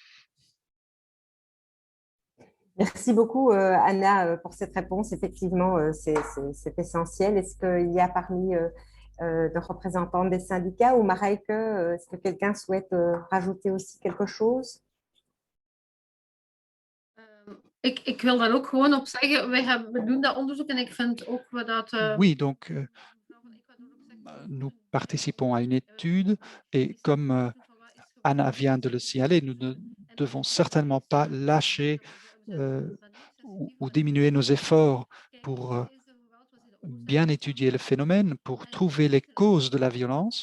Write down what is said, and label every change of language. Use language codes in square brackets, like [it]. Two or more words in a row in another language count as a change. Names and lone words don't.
[fr] Merci beaucoup, Anna, pour cette réponse. Effectivement, c'est essentiel. Est-ce qu'il y a parmi de représentants des syndicats ou Marijke, est-ce que quelqu'un souhaite rajouter aussi quelque chose? [nl] Ik wil daar ook gewoon op zeggen, we doen dat onderzoek en ik vind ook dat... [fr] Oui, donc nous participons à une étude et comme Anna vient de le signaler, nous ne devons certainement pas lâcher ou diminuer nos efforts pour bien étudier le phénomène, pour trouver les causes de la violence.